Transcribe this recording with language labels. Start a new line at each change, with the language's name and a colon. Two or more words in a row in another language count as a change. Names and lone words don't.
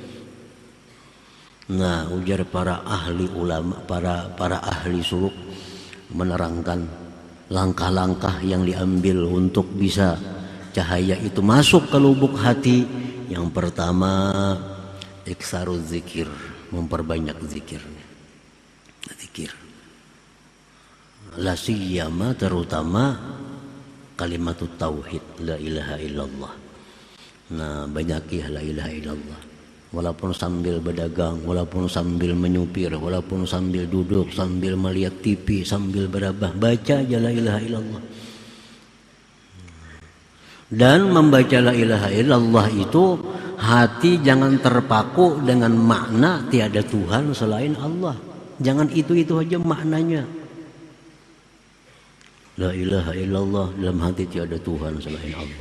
Indonesian: Nah, ujar para ahli ulama, para ahli suluk menerangkan langkah-langkah yang diambil untuk bisa cahaya itu masuk ke lubuk hati. Yang pertama,
Arabic: إكثار الذكر,
Indonesian: memperbanyak zikir. Zikir.
Arabic: لا سيما
Indonesian: terutama kalimat tauhid
Arabic: لا إله إلا الله.
Indonesian: Nah, banyakilah
Arabic: لا إله إلا الله.
Indonesian: Walaupun sambil berdagang, walaupun sambil menyupir, walaupun sambil duduk, sambil melihat TV, sambil berabah, baca aja
Arabic: لا إله إلا الله.
Indonesian: Dan membaca
Arabic: لا إله إلا الله
Indonesian: itu hati jangan terpaku dengan makna tiada Tuhan selain Allah. Jangan itu aja maknanya.
Arabic: لا إله إلا الله,
Indonesian: dalam hati tiada Tuhan selain Allah.